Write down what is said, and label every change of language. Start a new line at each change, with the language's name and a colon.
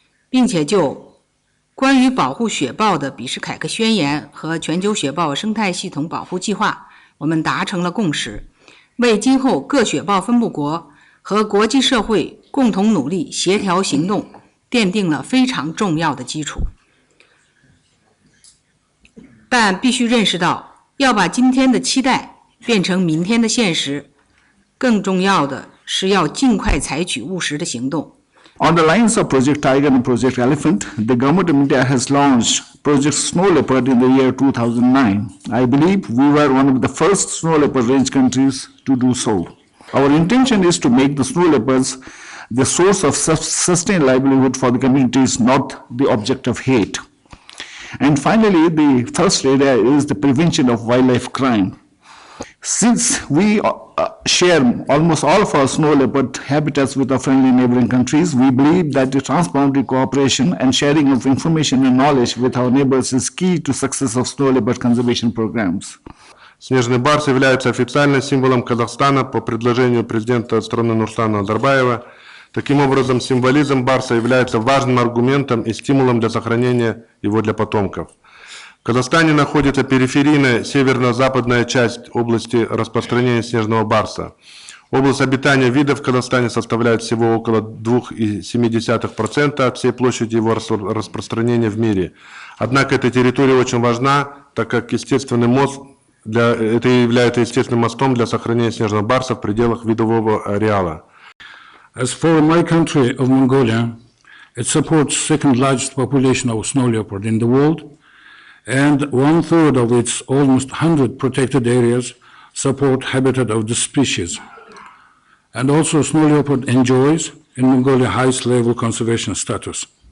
Chinese: 并且就关于保护雪豹的比什凯克宣言和全球雪豹生态系统保护计划，我们达成了共识，为今后各雪豹分布国和国际社会共同努力协调行动奠定了非常重要的基础。但必须认识到，要把今天的期待变成明天的现实，更重要的是要尽快采取务实的行动。
English: On the lines of Project Tiger and Project Elephant, the government of India has launched Project Snow Leopard in the year 2009. I believe we were one of the first snow leopard range countries to do so. Our intention is to make the snow leopards the source of sustained livelihood for the communities, not the object of hate. And finally, the first area is the prevention of wildlife crime. Since we share almost all of our snow leopard habitats with our friendly neighboring countries, we believe that the transboundary cooperation and sharing of information and knowledge with our neighbors is key to success of snow leopard conservation programs.
Russian: Снежный барс является официальным символом Казахстана по предложению президента страны Нурсултана Назарбаева. Таким образом, символизм барса является важным аргументом и стимулом для сохранения его для потомков. В Казахстане находится периферийная северно-западная часть области распространения снежного барса. Область обитания вида в Казахстане составляет всего около 2,7% от всей площади его распространения в мире. Однако эта территория очень важна, так как естественный мост это является естественным мостом для сохранения снежного барса в пределах видового ареала.
English: As for my country of Mongolia, it supports second largest population of snow leopard in the world, and 1/3 of its almost 100 protected areas support habitat of the species. And also snow leopard enjoys in Mongolia highest level conservation status.